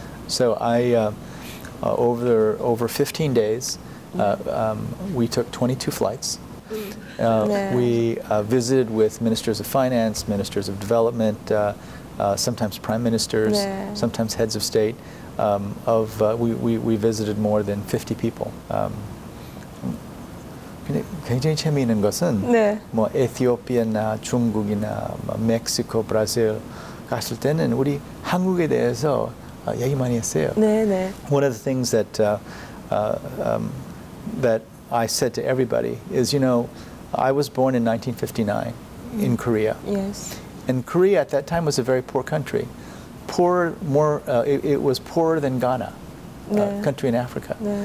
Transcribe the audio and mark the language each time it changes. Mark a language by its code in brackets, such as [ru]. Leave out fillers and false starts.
[en] So I, over 15 days, we took 22 flights. We visited with ministers of finance, ministers of development, sometimes prime ministers, sometimes heads of state. We visited more than 50 people. [ko] 굉장히 재미있는 것은 뭐 에티오피아나 중국이나 멕시코, 브라질 갔을 때는 우리 한국에 대해서 얘기 많이 했어요. [en] One of the things that I said to everybody is, I was born in 1959 in Korea. And Korea at that time was a very poor country. It was poorer than Ghana, a country in Africa.